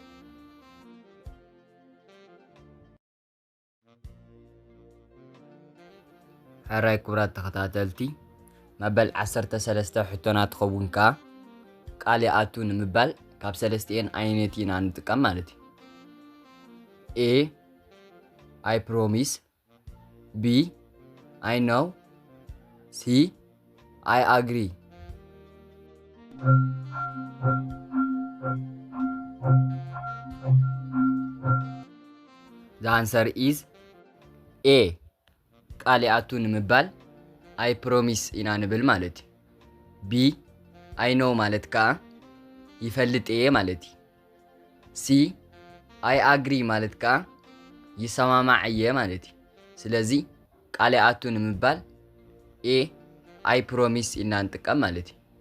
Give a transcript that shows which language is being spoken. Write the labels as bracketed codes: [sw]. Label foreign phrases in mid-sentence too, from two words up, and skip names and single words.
[ti] ሕራይ ክብራት ተኸታተልቲ መበል 13 ሕቶና ትኸውን ከዓ ቃል ኣቱ ንምባል ካብ ሰለስቲአን ኣየነይቲ ኢና ንጥቀም ማለት እዩ [en] A I promise B I know C I agree The answer is A [ti] ቃል ኣቱ ንምባል [en] I promise ኢና [ti] ንብል ማለት እዩ [en] B I know [ti] ማለት ከዓ ይፈልጥ እየ ማለት እዩ [en] C I agree [ti] ማለት ከዓ ይሰማማዕ እየ ማለት እዩ ስለዚ ቃል ኣቱ ንምባል [en] A I promise [ti] ኢና ንጥቀም ማለት እዩ